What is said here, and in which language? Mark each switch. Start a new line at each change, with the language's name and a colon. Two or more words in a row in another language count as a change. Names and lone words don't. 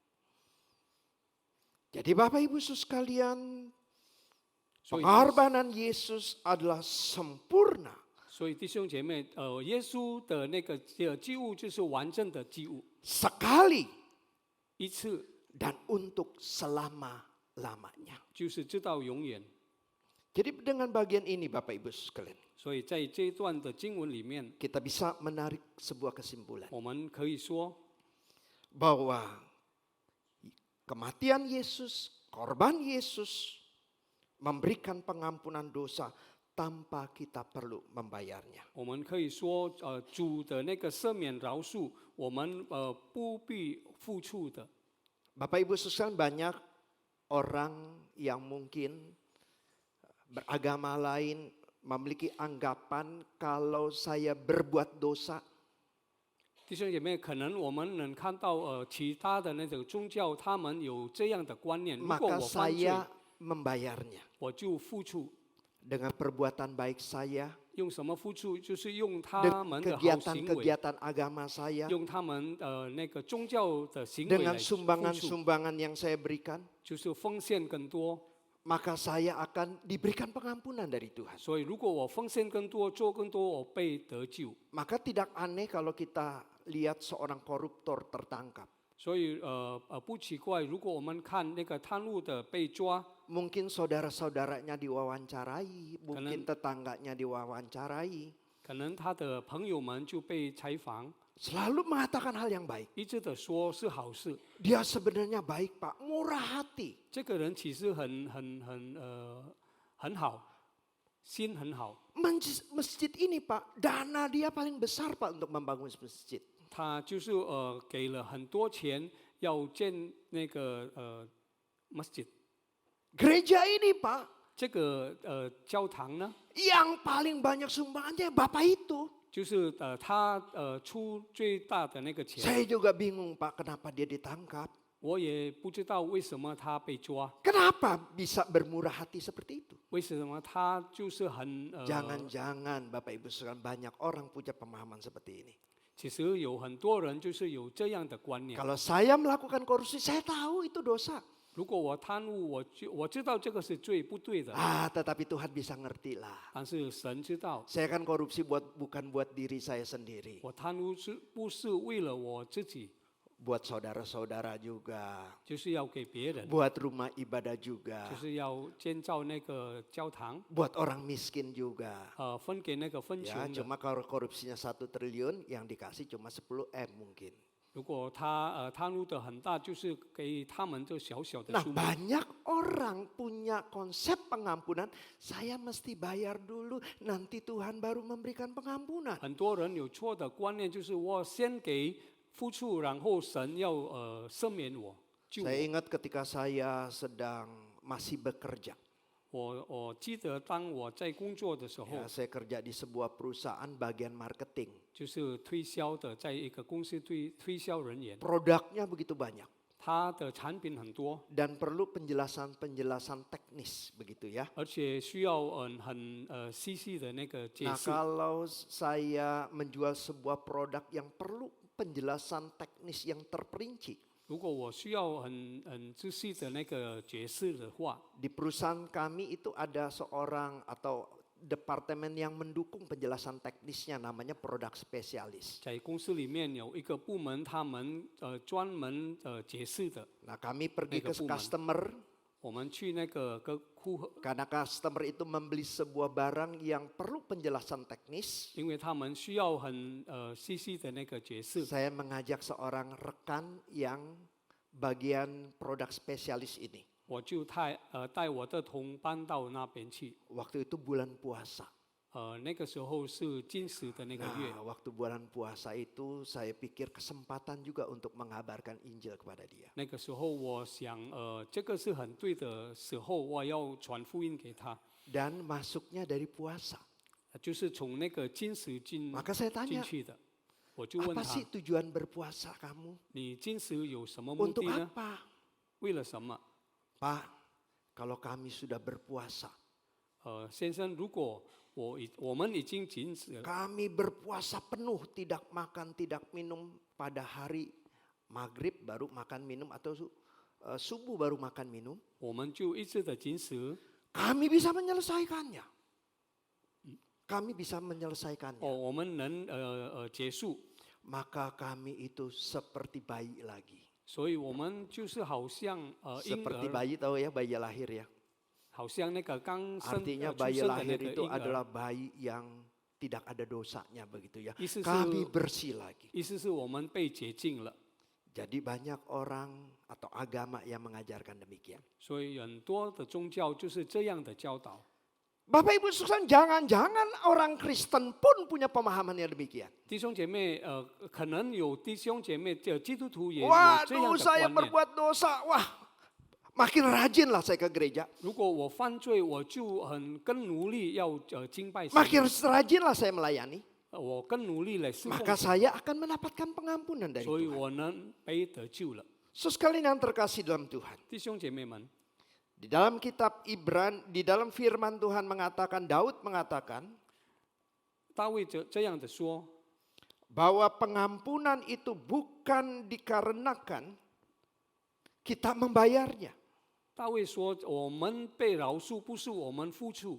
Indonesian: Jadi Bapak Ibu sekalian, pengorbanan Yesus adalah sempurna.
Chinese: 所以弟兄姐妹，耶稣的那个祭物就是完整的祭物，
Indonesian: Sekali
Chinese: 一次
Indonesian: dan untuk selama-lamanya.
Chinese: 就是直到永远。
Indonesian: Jadi dengan bagian ini Bapak Ibu sekalian,
Chinese: 所以在这一段的经文里面，
Indonesian: kita bisa menarik sebuah kesimpulan
Chinese: 我们可以说，
Indonesian: bahwa kematian Yesus, korban Yesus memberikan pengampunan dosa tanpa kita perlu membayarnya.
Chinese: 我们可以说，主的那个赦免饶恕，我们不必付出的。
Indonesian: Bapak Ibu sekalian, banyak orang yang mungkin beragama lain memiliki anggapan kalau saya berbuat dosa,
Chinese: 弟兄姐妹，可能我们能看到其他的那种宗教，他们有这样的观念：如果
Indonesian: maka
Chinese: 我犯罪，
Indonesian: saya membayarnya
Chinese: 我就付出。
Indonesian: dengan perbuatan baik saya,
Chinese: 用什么付出？就是用他
Indonesian: dengan
Chinese: 们的好行为，
Indonesian: kegiatan-kegiatan agama saya,
Chinese: 用他们那个宗教的行为
Indonesian: dengan
Chinese: 来付出，
Indonesian: sumbangan-sumbangan yang saya berikan,
Chinese: 就是奉献更多。
Indonesian: maka saya akan diberikan pengampunan dari Tuhan.
Chinese: 所以，如果我奉献更多，做更多，我被得救。
Indonesian: Maka tidak aneh kalau kita lihat seorang koruptor tertangkap.
Chinese: 所以不奇怪，如果我们看那个贪污的被抓，
Indonesian: Mungkin saudara-saudaranya diwawancarai, mungkin Karena- tetangganya diwawancarai.
Chinese: 可能他的朋友们就被采访，
Indonesian: Selalu mengatakan hal yang baik.
Chinese: 一直的说是好事。
Indonesian: Dia sebenarnya baik Pak, murah hati.
Chinese: 这个人其实很好， 心很好，
Indonesian: Masjid ini Pak, dana dia paling besar Pak untuk membangun masjid.
Chinese: 他就是给了很多钱要建那个 masjid。
Indonesian: Gereja ini Pak,
Chinese: 这个教堂呢，
Indonesian: yang paling banyak sumbangannya Bapak itu.
Chinese: 就是他出最大的那个钱。
Indonesian: Saya juga bingung Pak, kenapa dia ditangkap?
Chinese: 我也不知道为什么他被抓，
Indonesian: Kenapa bisa bermurah hati seperti itu?
Chinese: 为什么他就是很
Indonesian: Jangan-jangan Bapak Ibu sekalian banyak orang punya pemahaman seperti ini.
Chinese: 其实有很多人就是有这样的观念。
Indonesian: Kalau saya melakukan korupsi, saya tahu itu dosa.
Chinese: 如果我贪污，我知道这个是罪不对的，
Indonesian: Tetapi Tuhan bisa ngerti lah.
Chinese: 但是神知道，
Indonesian: Saya kan korupsi bukan buat diri saya sendiri.
Chinese: 我贪污不是为了我自己，
Indonesian: Buat saudara-saudara juga.
Chinese: 就是要给别人，
Indonesian: Buat rumah ibadah juga.
Chinese: 就是要建造那个教堂，
Indonesian: Buat orang miskin juga.
Chinese: 分给那个分
Indonesian: Ya,
Chinese: 穷的。
Indonesian: cuma kalau korupsinya 1 triliun, yang dikasih cuma 10 M mungkin.
Chinese: 如果他贪污的很大，就是给他们这小小的
Indonesian: Nah
Chinese: 数目。
Indonesian: banyak orang punya konsep pengampunan, saya mesti bayar dulu, nanti Tuhan baru memberikan pengampunan.
Chinese: 很多人有错的观念，就是我先给付出，然后神要赦免我，救
Indonesian: Saya
Chinese: 我。
Indonesian: ingat ketika saya sedang masih bekerja.
Chinese: 我记得当我在工作的时候，
Indonesian: Ya, saya kerja di sebuah perusahaan bagian marketing.
Chinese: 就是推销的，在一个公司推销人员，
Indonesian: Produknya begitu banyak
Chinese: 他的产品很多，
Indonesian: dan perlu penjelasan-penjelasan teknis begitu ya.
Chinese: 而且需要很细细的那个解
Indonesian: Nah
Chinese: 释。
Indonesian: kalau saya menjual sebuah produk yang perlu penjelasan teknis yang terperinci,
Chinese: 如果我需要很仔细的那个解释的话，
Indonesian: di perusahaan kami itu ada seorang atau departemen yang mendukung penjelasan teknisnya, namanya produk spesialis.
Chinese: 在公司里面有一个部门，他们专门解释的。
Indonesian: Nah kami pergi ke Megapuman. customer
Chinese: 我们去那个顾客，
Indonesian: karena customer itu membeli sebuah barang yang perlu penjelasan teknis.
Chinese: 因为他们需要很细细的那个解释。
Indonesian: Saya mengajak seorang rekan yang bagian produk spesialis ini.
Chinese: 我就带我的同伴到那边去。
Indonesian: Waktu itu bulan puasa.
Chinese: 那个时候是禁食的那个月，
Indonesian: Nah, waktu bulan puasa itu saya pikir kesempatan juga untuk mengabarkan Injil kepada dia.
Chinese: 那个时候我想，这个是很对的时候，我要传福音给他，
Indonesian: Dan masuknya dari puasa.
Chinese: 就是从那个禁食进
Indonesian: Maka saya tanya,
Chinese: 去的。我就问
Indonesian: apa
Chinese: 他
Indonesian: sih，tujuan berpuasa kamu?
Chinese: 你禁食有什么目
Indonesian: Untuk
Chinese: 的呢？
Indonesian: apa?
Chinese: 为了什么？
Indonesian: Pak, kalau kami sudah berpuasa,
Chinese: 先生，如果我们已经禁食了，
Indonesian: kami berpuasa penuh, tidak makan, tidak minum pada hari maghrib baru makan minum atau subuh baru makan minum,
Chinese: 我们就一直的禁食。
Indonesian: kami bisa menyelesaikannya. Kami bisa menyelesaikannya.
Chinese: 我们能结束，
Indonesian: Maka kami itu seperti bayi lagi.
Chinese: 所以我们就是好像婴
Indonesian: Seperti
Chinese: 儿，
Indonesian: bayi tahu ya, bayi lahir ya.
Chinese: 好像那个刚生
Indonesian: Artinya
Chinese: 出
Indonesian: bayi
Chinese: 生的那
Indonesian: lahir
Chinese: 个
Indonesian: itu
Chinese: 婴儿。
Indonesian: adalah bayi yang tidak ada dosanya begitu ya.
Chinese: 意思是
Indonesian: Kami bersih lagi.
Chinese: 意思是我们被洁净了，
Indonesian: Jadi banyak orang atau agama yang mengajarkan demikian.
Chinese: 所以很多的宗教就是这样的教导。
Indonesian: Bapak Ibu sekalian, jangan-jangan orang Kristen pun punya pemahaman yang demikian.
Chinese: 弟兄姐妹，可能有弟兄姐妹，基督徒也有这样
Indonesian: Waduh,
Chinese: 的
Indonesian: saya
Chinese: 观念。
Indonesian: berbuat dosa. Wah, makin rajin lah saya ke gereja.
Chinese: 如果我犯罪，我就更努力要敬拜神，
Indonesian: Makin rajin lah saya melayani.
Chinese: 我更努力来侍奉
Indonesian: Maka
Chinese: 神，
Indonesian: saya akan mendapatkan pengampunan dari
Chinese: 所以
Indonesian: Tuhan.
Chinese: 我能被得救了。
Indonesian: Sekalian yang terkasih dalam Tuhan.
Chinese: 弟兄姐妹们，
Indonesian: Di dalam kitab di dalam firman Tuhan mengatakan, Daud mengatakan
Chinese: 大卫这样的说，
Indonesian: bahwa pengampunan itu bukan dikarenakan kita membayarnya.
Chinese: 大卫说，我们被饶恕不是我们付出，